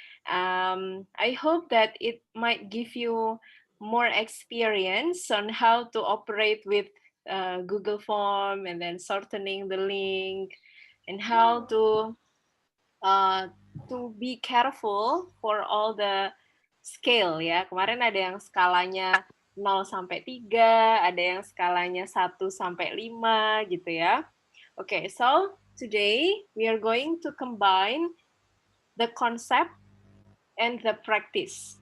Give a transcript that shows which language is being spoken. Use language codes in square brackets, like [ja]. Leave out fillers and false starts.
[en] I hope that it might give you more experience on how to operate with Google Form and then shortening the link and how uh, to be careful for all the scale ya. [id] Kemarin ada yang skalanya 0 sampai 3, ada yang skalanya 1 sampai 5 gitu ya. [en] Okay, so today we are going to combine the concept and the practice.